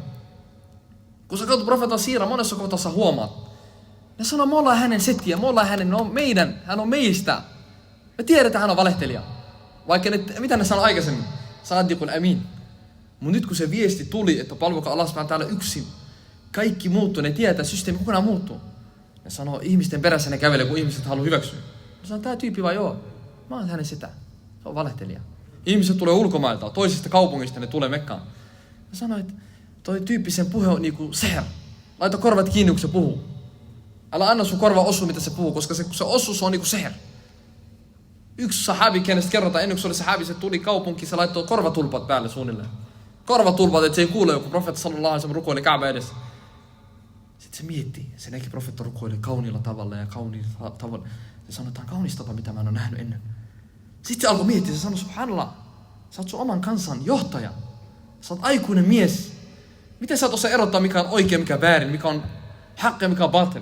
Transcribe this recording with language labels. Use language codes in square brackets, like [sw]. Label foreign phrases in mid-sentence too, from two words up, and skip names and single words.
[fi] Kun sä katsot profeetta siirraa, monessa kohtaa sä huomaat. Ne sanoo, me ollaan hänen setiä, me ollaan hänen, hän on meistä. Me tiedetään, hän on valehtelija. Vaikka mitä ne sanoo aikaisemmin? Sadiqul Amin. Mutta nyt kun se viesti tuli, että palvokaa Allah [ar] سبحانه وتعالى [fi] yksin, kaikki muuttuu, ne tietää, että systeemi kokonaan muuttuu. Ne sanoo, ihmisten perässä ne kävelee, kun ihmiset haluaa hyväksyä. Ne sanoo, tää tyyppi vai joo, mä oon hänen sitä. Se on valehtelija. Ihmiset tulee ulkomailta, toisesta kaupungista ne tulee Mekkaan. Ne sanoo, että toi tyyppi sen puhe on niinku seher. Laita korvat kiinni, kun se puhuu. Älä anna sun korva osua, mitä se puhuu, koska kun se osuu, se on niinku seher. Yksi sahabi, kenestä kerrotaan, ennen kuin se oli sahabi, se tuli kaupunkiin, se laittoi korvatulpat päälle suunnilleen. Korvatulpat, että se ei kuule, joku profeetta [ar] صلى الله عليه وسلم [fi] rukoili Kaaba edessä. Sitten se mietti, se näki profeetta rukoili kauniilla tavalla ja kauniilla tavalla. Se sanoi, että tämä on kaunis tapa, mitä mä en ole nähnyt ennen. Sitten se alkoi miettiä, se sanoi, subhanallah, sä oot sun oman kansan johtaja. Sä oot aikuinen mies. Miten sä et osaa erottaa, mikä on oikein, mikä on väärin, mikä on haqq ja mikä on batil?